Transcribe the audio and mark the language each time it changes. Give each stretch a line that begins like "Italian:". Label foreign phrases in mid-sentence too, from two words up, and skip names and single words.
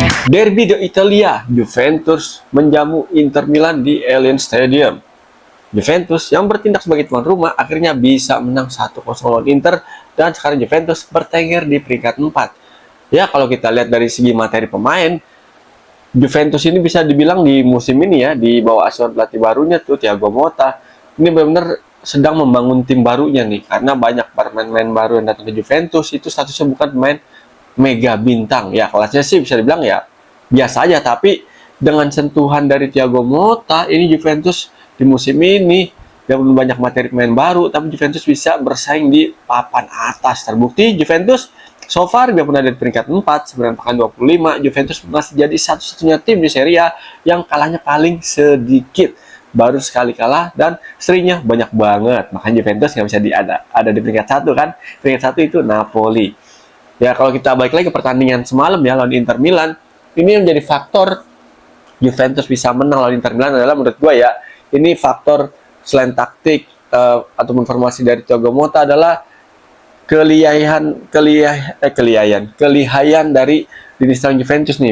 Indonesian: Derby d'Italia, Juventus menjamu Inter Milan di Allianz Stadium. Juventus yang bertindak sebagai tuan rumah akhirnya bisa menang 1-0 lawan Inter dan sekarang Juventus bertengger di peringkat 4. Ya, kalau kita lihat dari segi materi pemain, Juventus ini bisa dibilang di musim ini ya, di bawah asuhan pelatih barunya tuh Thiago Motta, ini benar-benar sedang membangun tim barunya nih, karena banyak pemain-pemain baru yang datang ke Juventus itu statusnya bukan pemain mega bintang. Ya, kelasnya sih bisa dibilang ya biasa aja, tapi dengan sentuhan dari Thiago Motta, ini Juventus di musim ini dan banyak materi pemain baru, tapi Juventus bisa bersaing di papan atas. Terbukti Juventus
English: so far
Indonesian: biarpun ada di peringkat 4, 9 pekan 25, Juventus masih jadi satu-satunya tim di Serie A yang kalahnya paling sedikit. Baru sekali kalah dan serinya banyak banget. Makanya Juventus nggak bisa ada di peringkat 1 kan. Peringkat 1 itu Napoli. Ya, kalau kita balik lagi ke pertandingan semalam ya lawan Inter Milan, ini yang menjadi faktor Juventus bisa menang lawan Inter Milan adalah menurut gue ya, ini faktor selain taktik ataupun formasi dari Thiago Motta adalah kelihayan dari lini serang Juventus nih.